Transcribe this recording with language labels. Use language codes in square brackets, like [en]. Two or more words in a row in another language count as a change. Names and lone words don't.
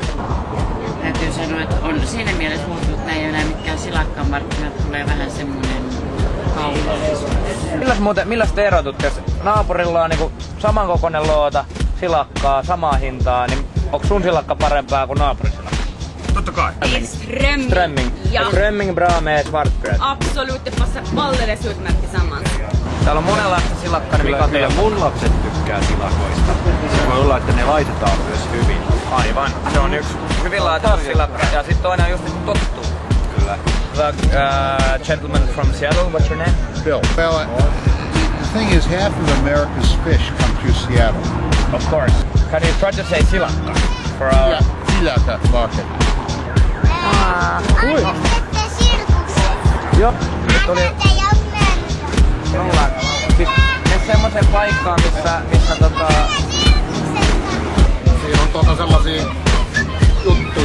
[fi] Täytyy sanoa, että on siinä mielessä muuttunut, että ei enää mitkään silakkamarkkinat, tulee vähän semmoinen kaunis. Milläs te erotutte, jos naapurilla on niinku samankokoinen loota, silakkaa, samaa hintaa, niin onko sun silakka parempaa kuin naapurin silakka? Totta kai. [sv] Strömming. Ja Strömming bra med svartbröd. absolut, det passar alldeles utmärkt tillsammans. [fi] Täällä on monenlaista silakkaa, niin mikä on teillä? Mun lapset tykkää silakoista. Se voi olla, että ne laitetaan myös hyvin. Aivan. Se on yksi hyvin laitettu silakka. Ja sit toinen on just niinku tottuu. Kyllä. [en] The gentleman from Seattle, what's your name? Bill. Well, the thing is, half of America's fish come through Seattle. Of course. Can you try to say silakka? For our... Yeah, Silakka market. [fi] Joo. Tuli... Mene semmoseen paikkaan, missä Siinä on sellaisia juttuja.